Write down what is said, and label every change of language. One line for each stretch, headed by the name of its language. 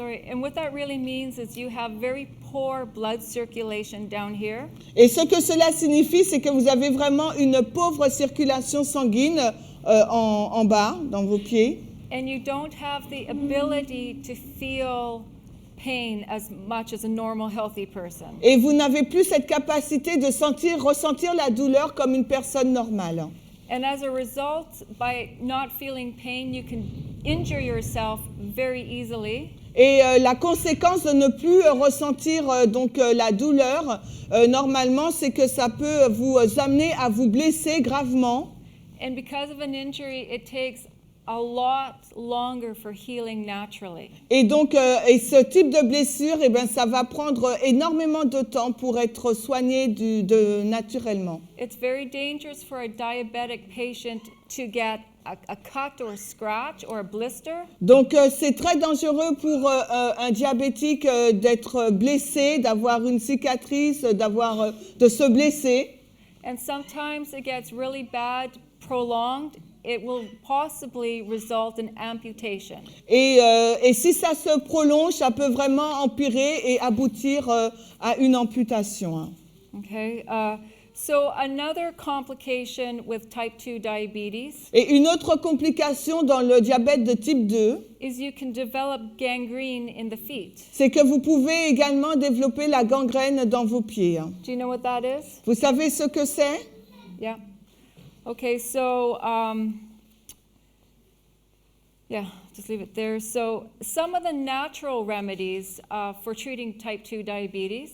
English: and what that really means is you have very poor blood circulation down here.
French: Et ce que cela signifie, c'est que vous avez vraiment une pauvre circulation sanguine en bas, dans vos pieds.
English: And you don't have the ability to feel pain as much as a normal healthy person.
French: Et vous n'avez plus cette capacité de ressentir la douleur comme une personne normale.
English: And as a result, by not feeling pain, you can injure yourself very easily.
French: Et la conséquence de ne plus ressentir donc la douleur, normalement, c'est que ça peut vous amener à vous blesser gravement.
English: And because of an injury, it takes a lot longer for healing naturally.
French: Et donc, et ce type de blessure, eh ben, ça va prendre énormément de temps pour être soigné naturellement.
English: It's very dangerous for a diabetic patient to get a cut or a scratch or a blister.
French: Donc, c'est très dangereux pour un diabétique d'être blessé, d'avoir une cicatrice, de se blesser.
English: And sometimes it gets really bad, prolonged. It will possibly result in amputation.
French: Et si ça se prolonge, ça peut vraiment empirer et aboutir à une amputation. Hein.
English: Okay. So another complication with type 2 diabetes
French: Et une autre complication dans le diabète de type 2,
English: is you can develop gangrene in the feet.
French: c'est que vous pouvez également développer la gangrène dans vos pieds. Hein.
English: Do you know what that is?
French: Vous savez ce que c'est?
English: Yeah. Okay, so yeah, just leave it there. So some of the natural remedies for treating type 2 diabetes